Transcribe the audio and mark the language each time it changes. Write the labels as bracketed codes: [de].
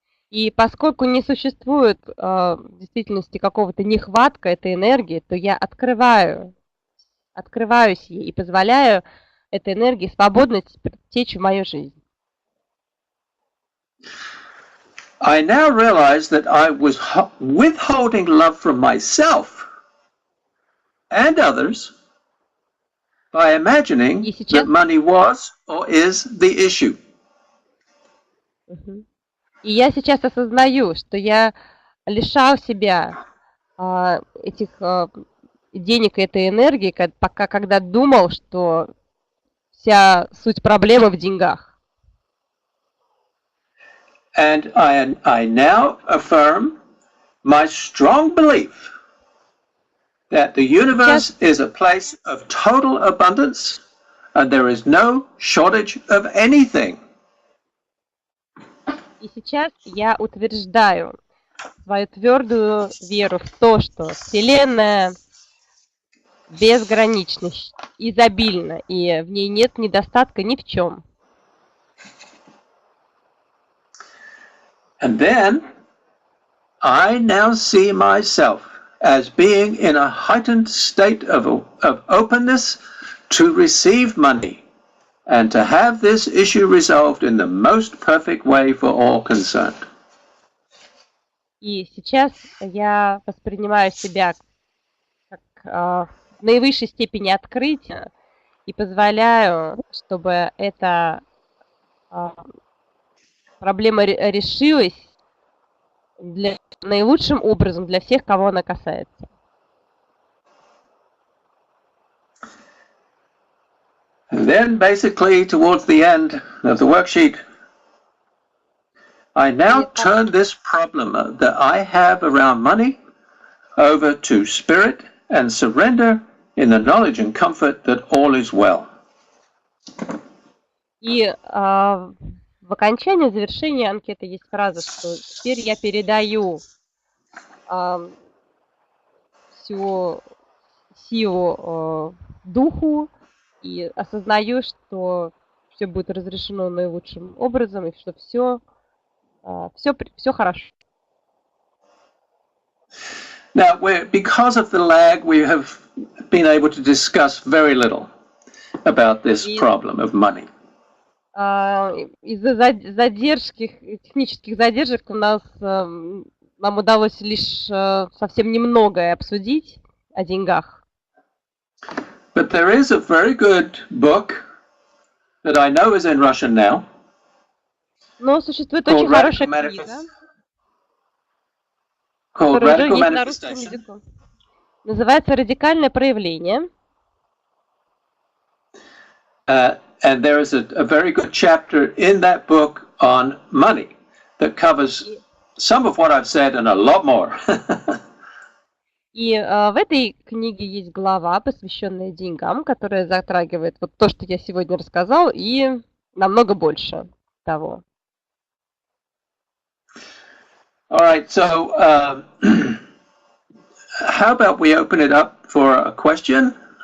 [ru] И поскольку не существует в действительности какого-то нехватка этой энергии, то я открываюсь ей и позволяю этой энергии свободно течь в мою жизнь. [en] I now realize that I was withholding love from myself and others by imagining that money was or is the issue. [ru] И я сейчас осознаю, что я лишал себя этих денег и этой энергии, когда думал, что вся суть проблемы в деньгах. [en] And I now affirm my strong belief that the universe is a place of total abundance and there is no shortage of anything. [ru] И сейчас я утверждаю свою твердую веру в то, что Вселенная безгранична, изобильна, и в ней нет недостатка ни в чем. [en] And then I now see myself as being in a heightened state of openness to receive money and to have this issue resolved in the most perfect way for all concerned. [ru] И сейчас я воспринимаю себя как в наивысшей степени открытия и позволяю, чтобы эта проблема решилась наилучшим образом для всех, кого она касается. [en] And then basically towards the end of the worksheet, I now turn this problem that I have around money over to spirit and surrender in the knowledge and comfort that all is well. [ru] И в окончании, в завершении анкеты есть фраза, что теперь я передаю всю силу духу и осознаю, что все будет разрешено наилучшим образом и что все хорошо. [en] Now, because of the lag, we have been able to discuss very little about this problem of money. [ru] Из-за технических задержек нам удалось лишь совсем немногое обсудить о деньгах. [en] But there is a very good book that I know is in Russian now. [ru] Но существует очень хорошая книга, которая уже есть на русском языке. Называется «Радикальное проявление». [en] And there is a very good chapter in that book on money that covers some of what I've said and a lot more. [ru] И в этой книге есть глава, посвященная деньгам, которая затрагивает вот то, что я сегодня рассказал, и намного больше того. [en] All right, so how about we open it up for a question?